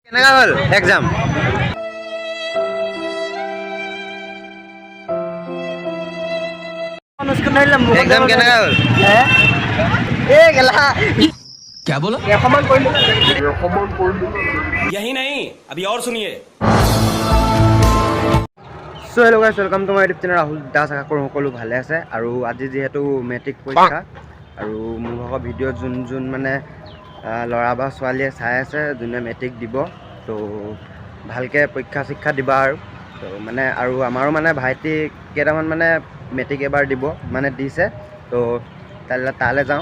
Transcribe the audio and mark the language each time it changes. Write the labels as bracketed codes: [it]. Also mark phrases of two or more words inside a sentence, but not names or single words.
[as] কেনেকা হল এক্সাম? এক্সাম কেনা হল? [hi] क्या बोला? यही नहीं, अभी और सुनिए। [en] So hello guys, welcome to my YouTube channel Rahul Das. [hi] आशा करूँ [as] সকলো ভালে আছে। আৰু আজি যেহেতু মেট্ৰিক পৰীক্ষা আৰু মোৰ ভাগৰ ভিডিঅ' যোন মানে ল'ৰা বা ছোৱালীয়ে চাই আছে যোনে মেট্ৰিক দিব, তো ভালকৈ পৰীক্ষা শিক্ষা দিবা আৰু তো মানে আৰু আমাৰো মানে ভাইটি কেইটামান মানে মেট্ৰিক এবাৰ দিব মানে দিছে, তো তালৈ যাওঁ।